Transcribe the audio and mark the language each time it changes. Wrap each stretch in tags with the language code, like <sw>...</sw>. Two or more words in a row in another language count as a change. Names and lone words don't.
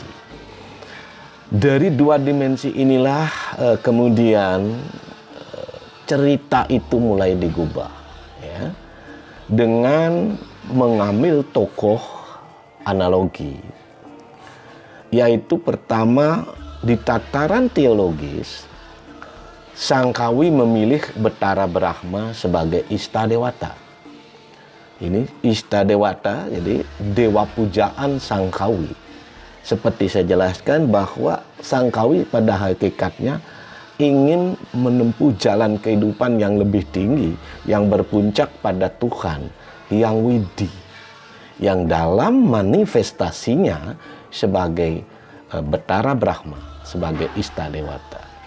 <id>Dari 2 dimensi inilah kemudian cerita itu mulai digubah, ya, dengan mengambil tokoh analogi, yaitu pertama di tataran teologis, sang kawi memilih Betara Brahma sebagai Istadewata. Ini Istadewata, jadi dewa pujaan sang kawi. Seperti saya jelaskan bahwa sang kawi pada hakikatnya ingin menempuh jalan kehidupan yang lebih tinggi, yang berpuncak pada Tuhan, yang widi, yang dalam manifestasinya sebagai Betara Brahma, sebagai Istadewata.</id>